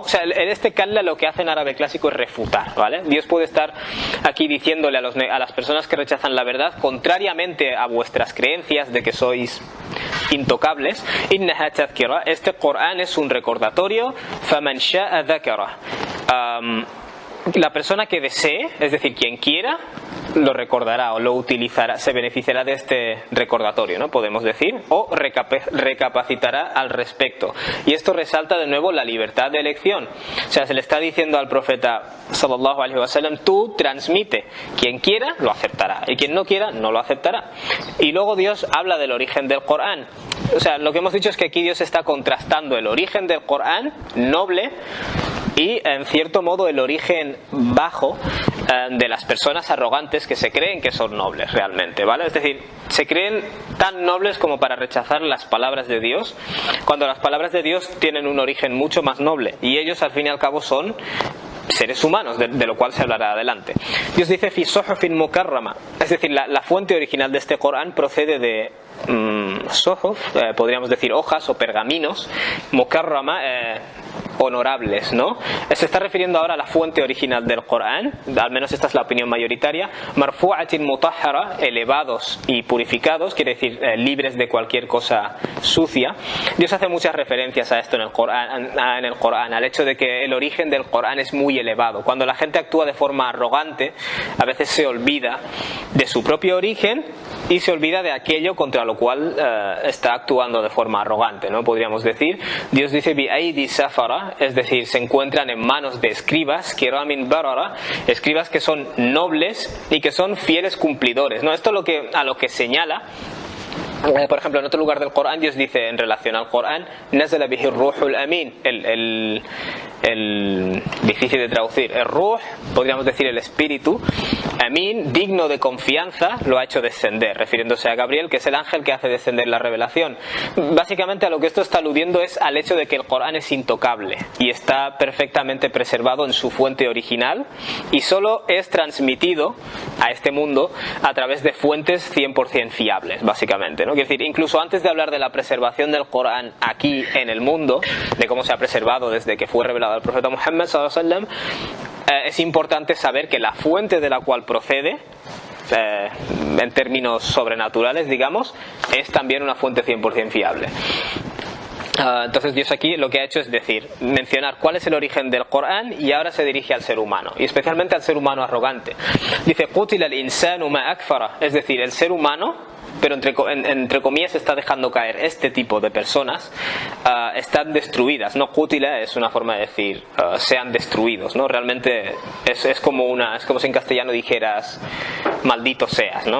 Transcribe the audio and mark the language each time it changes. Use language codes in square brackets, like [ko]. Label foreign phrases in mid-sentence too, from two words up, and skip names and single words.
[es] O sea, en este kalla lo que hace en árabe clásico es refutar, ¿vale? Dios puede estar aquí diciéndole a las personas que rechazan la verdad, contrariamente a vuestras creencias de que sois intocables, [ar] إنها تذكرة, [es] este Corán es un recordatorio, [ar] فمن شاء ذكره. [es] La persona que desee, es decir, quien quiera, lo recordará o lo utilizará, se beneficiará de este recordatorio, ¿no? Podemos decir, o recapacitará al respecto. Y esto resalta de nuevo la libertad de elección. O sea, se le está diciendo al profeta [ar] صلى الله عليه وسلم, [es] tú transmite, quien quiera lo aceptará y quien no quiera no lo aceptará. Y luego Dios habla del origen del Corán. O sea, lo que hemos dicho es que aquí Dios está contrastando el origen del Corán noble y en cierto modo el origen bajo de las personas arrogantes que se creen que son nobles realmente, ¿vale? Es decir, se creen tan nobles como para rechazar las palabras de Dios, cuando las palabras de Dios tienen un origen mucho más noble, y ellos al fin y al cabo son seres humanos, de lo cual se hablará adelante. Dios dice [ar] في صحف مكرمة, [es] es decir, la fuente original de este Corán procede de suhuf, podríamos decir hojas o pergaminos, mukarrama, honorables, ¿no? Se está refiriendo ahora a la fuente original del Corán, al menos esta es la opinión mayoritaria. [ar] مرفوعة مطهرة, [es] elevados y purificados, quiere decir libres de cualquier cosa sucia. Dios hace muchas referencias a esto en el Corán, al hecho de que el origen del Corán es muy elevado. Cuando la gente actúa de forma arrogante, a veces se olvida de su propio origen y se olvida de aquello contra lo cual está actuando de forma arrogante, ¿no? Podríamos decir. Dios dice [ar] بأيدي سفرة, [es] es decir, se encuentran en manos de escribas, [ar] كرام بررة, [es] escribas que son nobles y que son fieles cumplidores, ¿no? Esto a lo que señala. Por ejemplo, en otro lugar del Corán Dios dice en relación al Corán, [ar] نزل به الروح الأمين, [es] el difícil de traducir, el ruh, podríamos decir el espíritu, amin, digno de confianza, lo ha hecho descender, refiriéndose a Gabriel, que es el ángel que hace descender la revelación. Básicamente a lo que esto está aludiendo es al hecho de que el Corán es intocable y está perfectamente preservado en su fuente original y solo es transmitido a este mundo a través de fuentes 100% fiables, básicamente, ¿no? Quiere decir, incluso antes de hablar de la preservación del Corán aquí en el mundo, de cómo se ha preservado desde que fue revelado al profeta Muhammad [ar] صلى الله عليه وسلم, [es] es importante saber que la fuente de la cual procede, en términos sobrenaturales, digamos, es también una fuente 100% fiable. Entonces Dios aquí lo que ha hecho es mencionar cuál es el origen del Corán, y ahora se dirige al ser humano, y especialmente al ser humano arrogante. Dice [ar] قتل الإنسان ما أكفره, [es] es decir, el ser humano, pero entre comillas está dejando caer este tipo de personas, están destruidas, ¿no? Qutila es una forma de decir sean destruidos, ¿no? Realmente es como si en castellano dijeras maldito seas, ¿no?